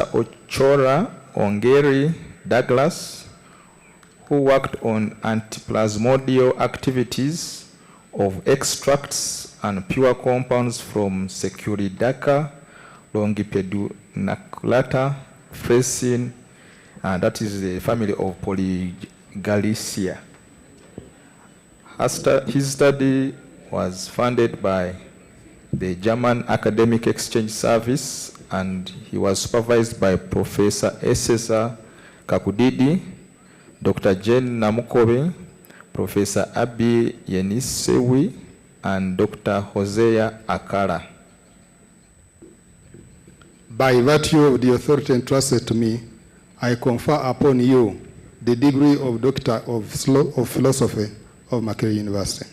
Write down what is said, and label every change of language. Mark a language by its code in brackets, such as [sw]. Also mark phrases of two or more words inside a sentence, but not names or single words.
[en] Ochora Ongeri Douglas, who worked on antiplasmodial activities of extracts and pure compounds from Securidaca longipedunculata fresin, and that is the family of Polygalaceae. His study was funded by the German Academic Exchange Service, and he was supervised by Professor Esesa Kakudidi, Dr. Jane Namukobe, Professor Abi Yenisewi, and Dr. Hosea Akara. By virtue of the authority entrusted to me, I confer upon you the degree of Doctor of Philosophy of Makerere University.